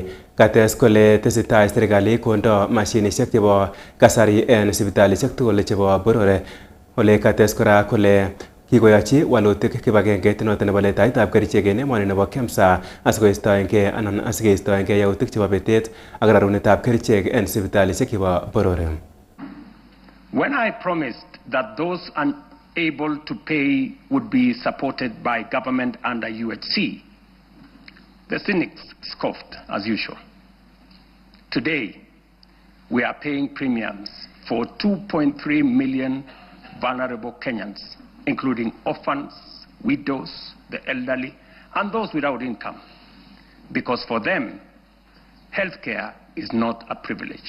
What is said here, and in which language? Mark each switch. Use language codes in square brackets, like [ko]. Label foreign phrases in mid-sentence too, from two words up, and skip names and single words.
[kln] Kates kole tesetai serikali kondo mashinishek chebo kasari en sipitalishek tugul chebo boror. Ole kates kora kole kikoyochi walutik kibagengeit noton nebo letaetab kerichek en emoni nebo KEMSA asikoistoengei anan asikeistoengei yautik chebo betet ak rarunetab kerichek en sipitalishek chebo boror. [en] When I promised that those unable to pay would be supported by government under UHC, the cynics scoffed as usual. Today, we are paying premiums for 2.3 million vulnerable Kenyans, including orphans, widows, the elderly, and those without income, because for them, healthcare is not a privilege.